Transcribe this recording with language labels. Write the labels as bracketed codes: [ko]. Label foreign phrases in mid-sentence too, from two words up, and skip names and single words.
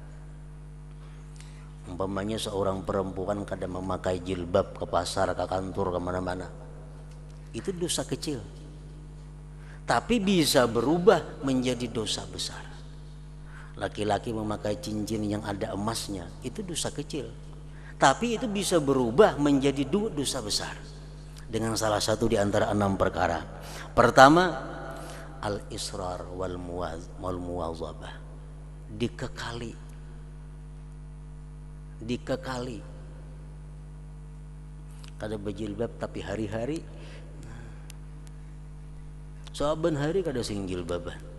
[id] Umpamanya seorang perempuan kadang memakai jilbab ke pasar, ke kantor, kemana-mana, itu dosa kecil, tapi bisa berubah menjadi dosa besar. Laki-laki memakai cincin yang ada emasnya, itu dosa kecil. Tapi itu bisa berubah menjadi dosa besar dengan salah satu di antara 6 perkara. Pertama, [ar] الإصرار والمواظبة. [bjn] Dikekali. Kada berjilbab tapi hari-hari, saban hari kada sing jilbaban.